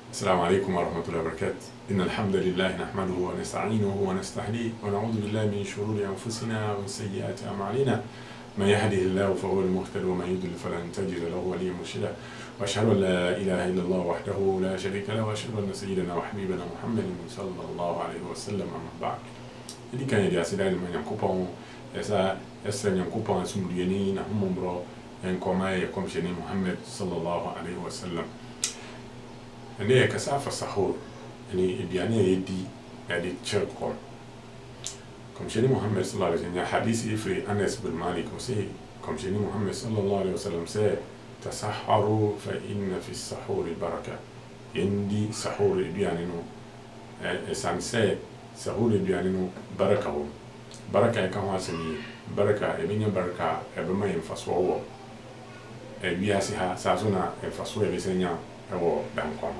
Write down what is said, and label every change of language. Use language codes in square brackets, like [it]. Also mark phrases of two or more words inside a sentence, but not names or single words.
[ar] السلام عليكم ورحمة الله وبركاته. إن الحمد لله نحمده ونستعينه ونستهديه ونعوذ بالله من شرور أنفسنا ومن سيئات أعمالنا. من يهده الله فهو المهتد ومن يضلل فلن تجد له وليا مرشدا. وأشهد أن لا إله إلا الله وحده لا شريك له وأشهد أن سيدنا وحبيبنا محمد صلى الله عليه وسلم. أما بعد. [ak] Idi kan yɛde aseda ne ma Nyankopɔn ɛsa ɛsrɛ Nyankopɔn asomdwueni na hommɔborɔ nkɔma yɛ kɔmhyɛne Muhammad [ar] صلى الله عليه وسلم. [ak] Ɛnɛ yɛkasa afa sahur ɛne aduane a yɛdi yɛde kyerɛ kɔm. Kɔmhyɛne Muhammad [ar] صلى الله عليه وسلم [ak] hadisi firi Anas bin Malik ɔsɛ kɔmhyɛne Muhammad [ar] صلى الله عليه وسلم [ak] sɛ [ar] تسحروا فإن في السحور بركة. [ak] Yɛndi sahur aduane no ɛsan sɛ sahur aduane no baraka wɔ. Baraka yɛka ho asɛm yi, baraka ɛbɛnya baraka ɛbɛma yɛ mfasoɔ wɔ wiase ha saa so na mfasoɔ yɛbɛsɛ nya ɛwɔ dankɔma.